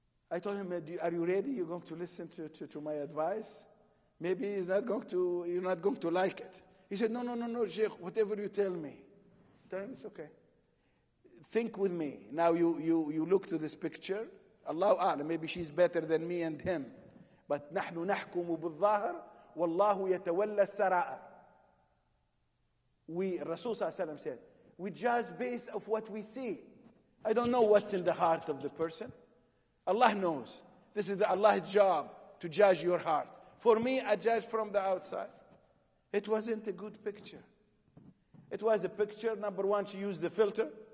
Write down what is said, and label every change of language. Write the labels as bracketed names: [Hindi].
[English] I told him, are you ready? You're going to listen to my advice? Maybe you're not going to like it. He said, no, Sheikh, whatever you tell me. I told him, it's okay. Think with me. Now you look to this picture. Allahu A'lam, maybe she's better than me and him. [Arabic] But نحن نحكم بالظاهر والله يتولى السرائر. [English] Rasul Sallallahu Alaihi Wasallam said, we judge based of what we see. I don't know what's in the heart of the person. Allah knows. This is Allah's job to judge your heart. For me, I judge from the outside. It wasn't a good picture. It was a picture, number one, she used the filter.